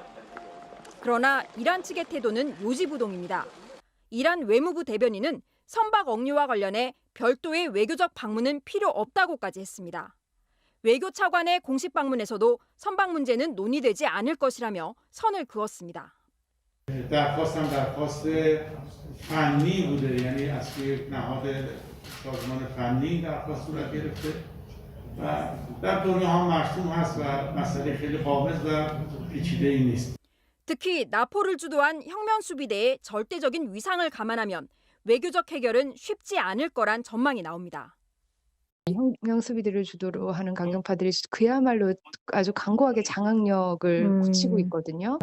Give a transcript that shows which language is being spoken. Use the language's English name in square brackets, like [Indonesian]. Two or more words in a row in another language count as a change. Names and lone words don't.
[Korean] 그러나 이란 측의 태도는 요지부동입니다. 이란 외무부 대변인은 선박 억류와 관련해 별도의 외교적 방문은 필요 없다고까지 했습니다. 외교 차관의 공식 방문에서도 선박 문제는 논의되지 않을 것이라며 선을 그었습니다. [Persian] درخواستم درخواست فنی بوده یعنی از سوی نهاد سازمان فنی درخواست صورت گرفته و در دنیا هم مرسوم هست و مسئله خیلی قابض و پیچیده‌ای نیست. [Korean] 특히 나포를 주도한 혁명 수비대의 절대적인 위상을 감안하면 외교적 해결은 쉽지 않을 거란 전망이 나옵니다. 혁명 수비대를 주도로 하는 강경파들이 그야말로 아주 강고하게 장악력을 굳히고 있거든요.